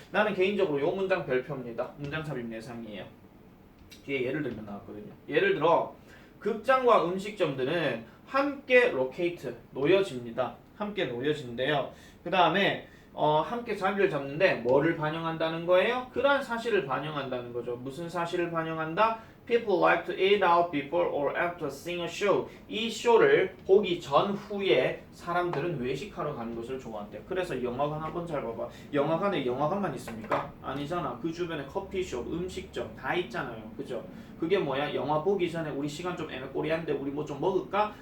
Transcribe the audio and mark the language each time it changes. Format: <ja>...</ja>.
<ko>나는 개인적으로 요 문장 별표입니다. 문장 삽입 내상이에요. 뒤에 예를 들면 나왔거든요. 예를 들어 극장과 음식점들은 함께 locate, 놓여집니다. 함께 놓여진대요. 그 다음에 함께 자리를 잡는데 뭐를 반영한다는 거예요? 그러한 사실을 반영한다는 거죠. 무슨 사실을 반영한다?</ko> <en>People like to eat out before or after seeing a show.</en> <ko>이 쇼를 보기 전후에 사람들은 외식하러 가는 것을 좋아한대요. 그래서 영화관 한번 잘 봐봐. 영화관에 영화관만 있습니까? 아니잖아. 그 주변에 커피숍, 음식점 다 있잖아요. 그죠? 그게 뭐야? 영화 보기 전에 우리 시간 좀 애매꼬리한데 우리 뭐 좀 먹을까?</ko>